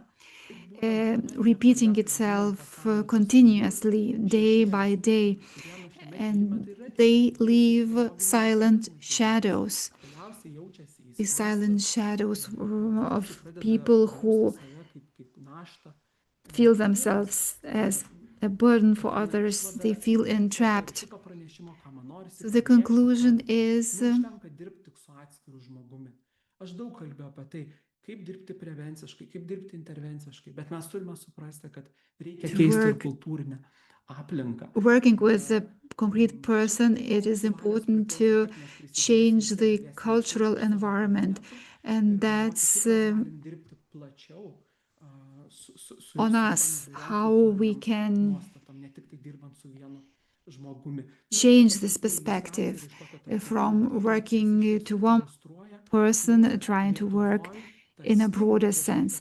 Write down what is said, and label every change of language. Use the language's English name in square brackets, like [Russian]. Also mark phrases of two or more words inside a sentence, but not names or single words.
[English] Repeating itself continuously, day by day, and they leave silent shadows. The silent shadows of people who feel themselves as a burden for others, they feel entrapped. So the conclusion is [Lithuanian] kaip dirbti prevenciškai, kaip dirbti intervenciškai, bet mes turime suprasti, kad reikia keisti kultūrinę aplinką. [English] Working with a concrete person, it is important to change the cultural environment, and that's on us, how we can change this perspective from working to one person, trying to work in a broader sense.